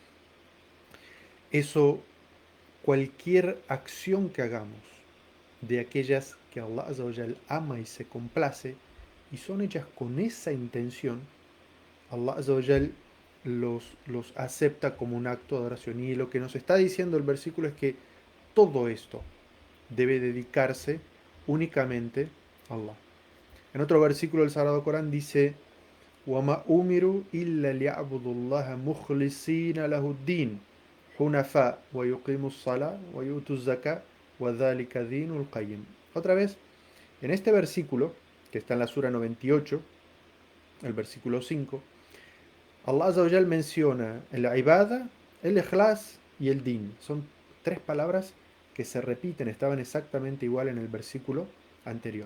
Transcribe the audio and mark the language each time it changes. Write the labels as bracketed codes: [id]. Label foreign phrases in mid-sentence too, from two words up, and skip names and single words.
[es] eso, cualquier acción que hagamos de aquellas que Allah [ar] عز وجل [es] ama y se complace, y son hechas con esa intención, Allah [ar] عز وجل [es] los acepta como un acto de adoración. Y lo que nos está diciendo el versículo es que todo esto debe dedicarse únicamente a Allah. En otro versículo del Sagrado Corán dice: [ar] وَمَا أُمِرُوا إِلَّا لِيَعْبُدُوا اللَّهَ مُخْلِصِينَ لَهُ الدِّينَ حُنَفَاءَ وَيُقِيمُوا الصَّلَاةَ وَيُؤْتُوا الزَّكَاةَ وَذَلِكَ دِينُ الْقَيِّمِ. [es] Otra vez, en este versículo, que está en la Sura 98, el versículo 5, Allah Azza wa Jal menciona el ibada, el ikhlas y el din. Son tres palabras que se repiten, estaban exactamente igual en el versículo anterior.